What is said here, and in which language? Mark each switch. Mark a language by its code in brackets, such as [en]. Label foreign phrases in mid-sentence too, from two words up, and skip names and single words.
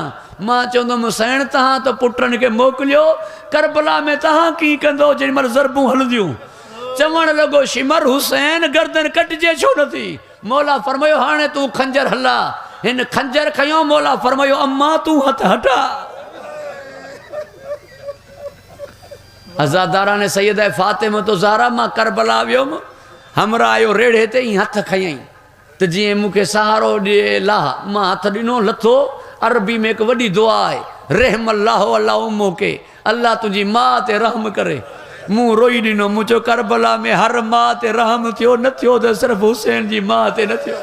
[sd] मां चवंदुमि हुसैन तव्हां त पुटनि खे मोकिलियो, करबला में तव्हां कीअं कंदो जेॾी महिल ज़रबूं हलंदियूं? चवणु लॻो शिमर हुसैन गर्दन कटिजे छो नथी? मौला फरमायो हाणे तूं खंजर हला। हिन खंजर खयो। मौला फरमायो अम्मा तूं हथ हटा। अज़ादारा ने सैयद फातिमा तो ज़हरा मां करबला वियुमि, हमरा आयो रेड़े ते ई हथ खयईं तो जीअं मूंखे सहारो ॾिए लाह। मां हथ ॾिनो लथो। अरबी में हिकु वॾी दुआ आहे [ar] رحم الله الله أمك, [sd] अल्लाह तुंहिंजी माउ ते रहम करे। मूं रोई ॾिनो, मूं चयो करबला में हर माउ ते रहम थियो न थियो त सिर्फ़ु हुसैन जी माउ ते न थियो।